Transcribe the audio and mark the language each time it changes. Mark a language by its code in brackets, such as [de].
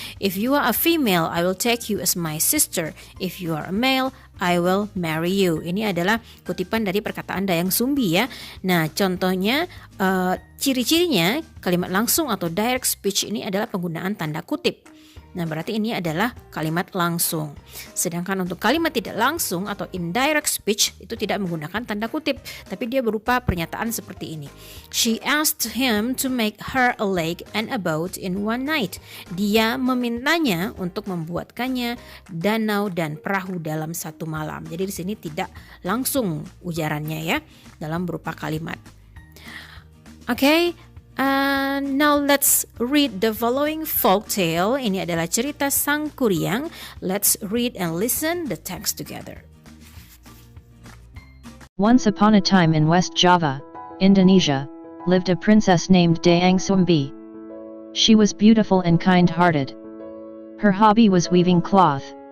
[en] If you are a female, I will take you as my sister. If you are a male, I will marry you. [id] Ini adalah kutipan dari perkataan Dayang Sumbi ya. Nah, contohnya, ciri-cirinya kalimat langsung atau direct speech ini adalah penggunaan tanda kutip. Nah, berarti ini adalah kalimat langsung. Sedangkan untuk kalimat tidak langsung atau indirect speech itu tidak menggunakan tanda kutip, tapi dia berupa pernyataan seperti ini. [en] She asked him to make her a lake and a boat in one night. [id] Dia memintanya untuk membuatkannya danau dan perahu dalam satu malam. Jadi di sini tidak langsung ujarannya ya, dalam berupa kalimat. Okay. [en] Now let's read the following folk tale. [id] Ini adalah cerita Sang Kuryang. [en] Let's read and listen the text together. Once upon a time in West Java, Indonesia, lived a princess named Dayang Sumbi. She was beautiful and kind-hearted. Her hobby was weaving cloth.